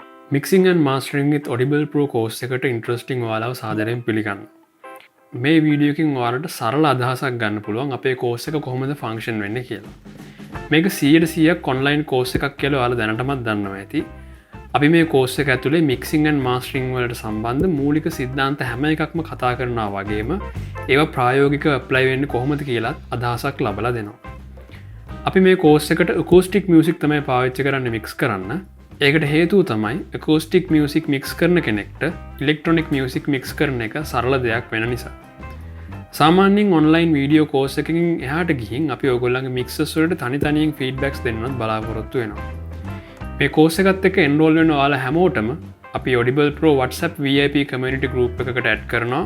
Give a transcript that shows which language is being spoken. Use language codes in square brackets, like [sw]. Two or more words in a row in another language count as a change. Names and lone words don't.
[si] Mixing and Mastering with Audible Pro course එකට ඉන්ට්‍රස්ටිං ඔයාලව සාදරයෙන් පිළිගන්න. මේ වීඩියෝකින් ඔයාලට සරල අදහසක් ගන්න පුළුවන් අපේ කෝස් එක කොහොමද ෆන්ක්ෂන් වෙන්නේ කියලා. මේක 100% [en] online course [si] එකක් කියලා ඔයාලා දැනටමත් දන්නවා ඇති. අපි මේ කෝස් එක ඇතුලේ [en] mixing and mastering [si] වලට සම්බන්ධ මූලික සිද්ධාන්ත හැම එකක්ම කතා කරනවා වගේම ඒවා ප්‍රායෝගිකව ඇප්ලයි වෙන්නේ කොහොමද කියලා අදහසක් ලබලා දෙනවා. අපි මේ කෝස් එකට [en] acoustic music [si] තමයි පාවිච්චි කරන්නේ mix කරන්න. ඒකට හේතුව තමයි [en] acoustic music mix [si] කරන කෙනෙක්ට [en] electronic music mix [si] කරන එක සරල දෙයක් වෙන නිසා. සාමාන්‍යයෙන් [en] online video course [si] එකකින් එහාට ගිහින් අපි ඔයගොල්ලන්ගේ mixers වලට තනි තනියෙන් feedbacks දෙන්නත් බලාපොරොත්තු වෙනවා. මේ course එකත් එක්ක enroll වෙන ඔයාලා හැමෝටම අපි [en] Audible Pro WhatsApp VIP community group [si] එකකට add කරනවා.